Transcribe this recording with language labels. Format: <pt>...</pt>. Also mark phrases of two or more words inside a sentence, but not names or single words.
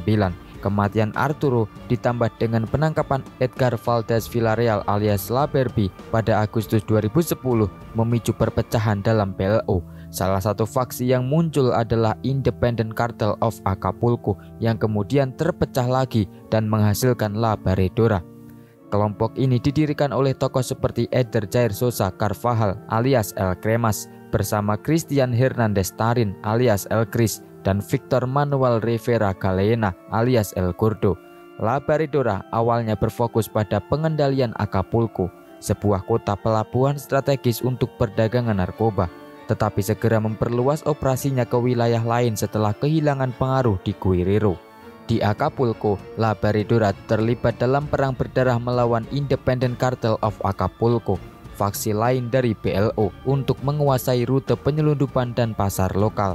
<id>Kematian Arturo ditambah dengan penangkapan Edgar Valdez Villarreal alias La Berbi pada Agustus 2010 memicu perpecahan dalam PLO. Salah satu faksi yang muncul adalah Independent Cartel of Acapulco yang kemudian terpecah lagi dan menghasilkan La Barredora. Kelompok ini didirikan oleh tokoh seperti Eder Jair Sosa Carvajal alias El Cremas bersama Christian Hernandez Tarin alias El Cris dan Victor Manuel Rivera Galeana alias El Gordo. La Barredora awalnya berfokus pada pengendalian Acapulco, sebuah kota pelabuhan strategis untuk perdagangan narkoba, tetapi segera memperluas operasinya ke wilayah lain setelah kehilangan pengaruh di Guerrero. Di Acapulco, La Barredora terlibat dalam perang berdarah melawan Independent Cartel of Acapulco, faksi lain dari PLO, untuk menguasai rute penyelundupan dan pasar lokal.</id>